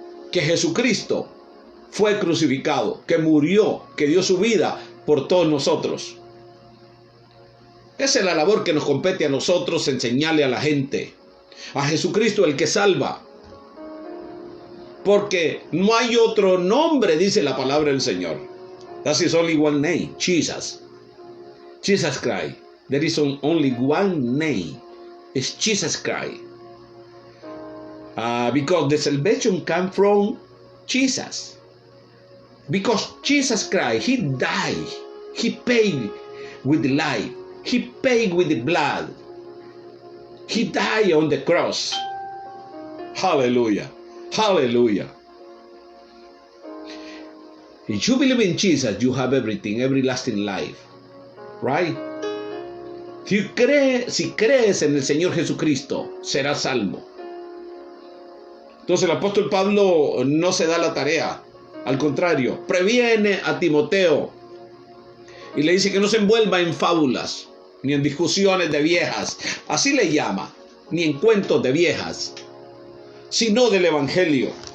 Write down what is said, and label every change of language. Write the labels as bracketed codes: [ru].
[es] Que Jesucristo fue crucificado, que murió, que dio su vida por todos nosotros. Esa es la labor que nos compete a nosotros, enseñarle a la gente. A Jesucristo, el que salva. Porque no hay otro nombre, dice la palabra del Señor. [en] That is only one name, Jesus. Jesus Christ. There is only one name. It's Jesus Christ. Because the salvation comes from Jesus. Because Jesus Christ, He died. He paid with the life. He paid with the blood. He died on the cross. Hallelujah. Hallelujah. If you believe in Jesus, you have everything, everlasting life. Right? [es] Si crees en el Señor Jesucristo, serás salvo. Entonces el apóstol Pablo no se da la tarea. Al contrario, previene a Timoteo y le dice que no se envuelva en fábulas, ni en discusiones de viejas, así le llama, ni en cuentos de viejas, sino del Evangelio.